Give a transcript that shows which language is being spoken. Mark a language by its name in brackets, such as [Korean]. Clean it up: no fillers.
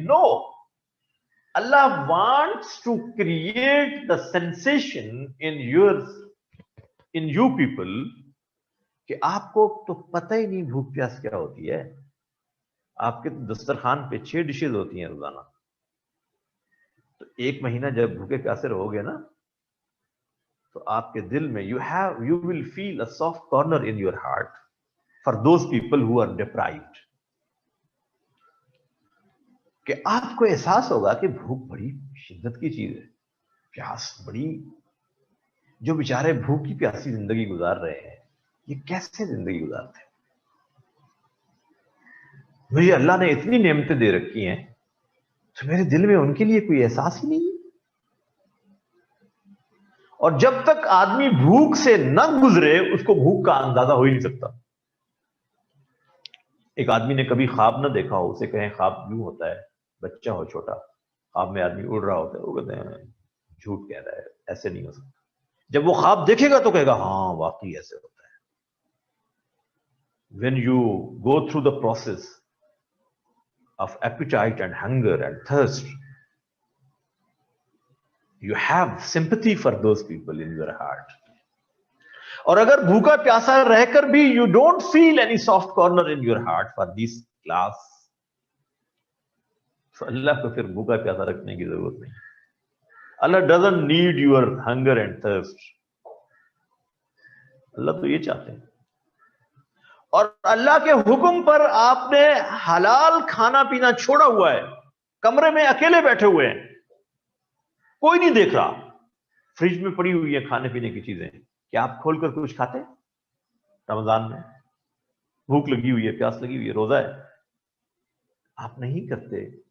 [Urdu] Know, Allah [English] wants to create the sensation in you people [Urdu] کہ آپ کو تو پتہ ہی نہیں بھوک پیاس کیا ہوتی ہے. آپ کے دسترخوان پہ 6 ڈشز ہوتی ہیں روزانہ. تو 1 مہینہ جب بھوکے پیاسے رہو گے نا تو آپ کے دل میں [English] you will feel a soft corner in your heart for those people who are deprived. [Urdu] کہ آپ کو احساس ہوگا کہ بھوک بڑی شدت کی چیز ہے، پیاس بڑی. جو بیچارے بھوک کی پیاسی زندگی گزار رہے ہیں یہ کیسے زندگی گزارتے ہیں؟ مجھے اللہ نے اتنی نعمتیں دے رکھی ہیں تو میرے دل میں ان کے لیے کوئی احساس ہی نہیں. اور جب تک آدمی بھوک سے نہ گزرے اس کو بھوک کا اندازہ ہو ہی نہیں سکتا. ایک آدمی نے کبھی خواب نہ دیکھا ہو، اسے کہیں خواب یوں ہوتا ہے، بچہ ہو چھوٹا، خواب میں آدمی اڑ رہا ہوتا ہے، وہ کہتے ہیں جھوٹ کہہ رہا ہے، ایسے نہیں ہو سکتا. جب وہ خواب دیکھے گا تو کہے گا ہاں واقعی ایسے ہوتا ہے. [English] when you go through the process of appetite and hunger and thirst, you have sympathy for those people in your heart. [Urdu] اور اگر بھوکا پیاسا رہ کر بھی [English] you don't feel any soft corner in your heart for this class, [Urdu] تو اللہ کو پھر بھوکا پیاسا رکھنے کی ضرورت نہیں. [English] Allah doesn't need your hunger and thirst. [Urdu] اللہ تو یہ چاہتے ہیں. اور اللہ کے حکم پر آپ نے حلال کھانا پینا چھوڑا ہوا ہے. کمرے میں اکیلے بیٹھے ہوئے ہیں، کوئی نہیں دیکھ رہا. فریج میں پڑی ہوئی ہے کھانے پینے کی چیزیں، کیا آپ کھول کر کچھ کھاتے؟ رمضان میں بھوک لگی ہوئی ہے، پیاس لگی ہوئی ہے، روزہ ہے، آپ نہیں کرتے.